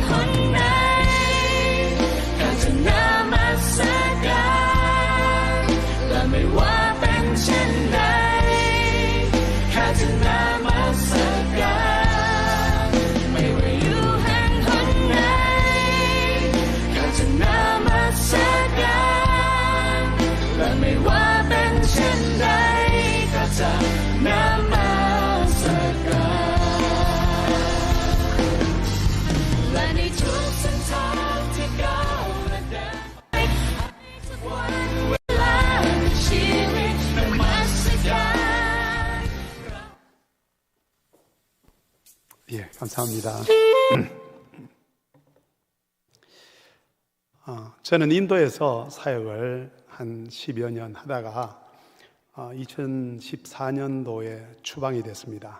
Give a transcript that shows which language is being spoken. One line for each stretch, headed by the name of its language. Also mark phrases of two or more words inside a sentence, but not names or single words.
Thai: หนไหนข้าจะนมัสการและไม่ว่าเป็นเช่นใดข้าจะนมัสการไม่ว่าอยู่แห่งหนไหนข้าจะนมัสการและไม่ว่าเป็นเช่นใดก็จะนมัส การและในทุกเส้นทางที่ก้าวและเดินไปทุกวันเวลาในชีวิตนมัสการ
Korean: 예, 감사합니다. 저는 인도에서 사역을 한 10여 년 하다가 2014년도에 추방이 됐습니다.